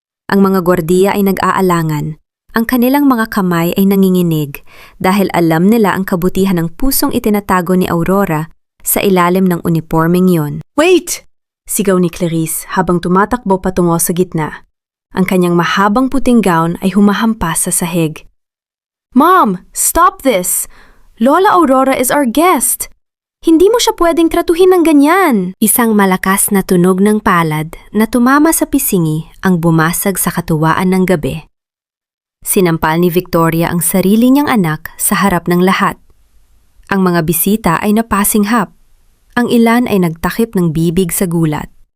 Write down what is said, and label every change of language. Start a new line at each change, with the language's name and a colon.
Filipino: Ang mga gwardiya ay nag-aalangan. Ang kanilang mga kamay ay nanginginig dahil alam nila ang kabutihan ng pusong itinatago ni Aurora sa ilalim ng uniformeng yon. Wait! Sigaw ni Clarice habang tumatakbo patungo sa gitna. Ang kanyang mahabang puting gown ay humahampas sa sahig.
English: Mom, stop this! Lola Aurora is our guest!
Filipino: Hindi mo siya pwedeng tratuhin ng ganyan. Isang malakas na tunog ng palad na tumama sa pisingi ang bumasag sa katuwaan ng gabi. Sinampal ni Victoria ang sarili niyang anak sa harap ng lahat. Ang mga bisita ay napasinghap. Ang ilan ay nagtakip ng bibig sa gulat.